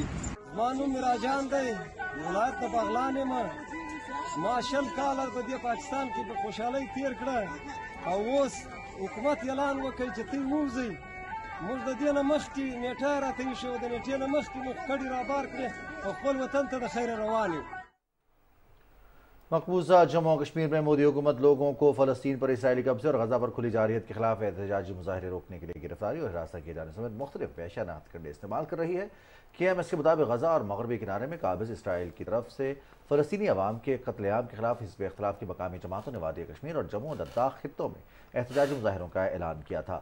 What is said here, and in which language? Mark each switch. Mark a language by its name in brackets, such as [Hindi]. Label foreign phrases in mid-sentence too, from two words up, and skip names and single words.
[Pashto] زما نوم میراجان دی، ولایت د بغلان یم. ما 20 کاله په دې پاکستان کې د خوشحالۍ تېر کړه او اوس حکومت اعلان وکړي چې تی ووځئ. موږ د دې نه مخکې نیټه راته ایښې وه، د نیټې نه مخکې موږ کډې رابار کړې او خپل وطن ته د خیره روان یو. [Urdu] مقبوضہ جموں اور کشمیر میں مودی حکومت لوگوں کو فلسطین پر اسرائیلی قبضے اور غزہ پر کھلی جارحیت کے خلاف احتجاجی مظاہرے روکنے کے لیے گرفتاری اور حراست کیے جانے سمیت مختلف پیشانات کرنے استعمال کر رہی ہے. KMS کے مطابق غزہ اور مغربی کنارے میں قابض اسرائیل کی طرف سے فلسطینی عوام کے قتل عام کے خلاف حزب اختلاف کی مقامی جماعتوں نے وادی کشمیر اور جموں اور لداخ خطوں میں احتجاجی مظاہروں کا اعلان کیا تھا.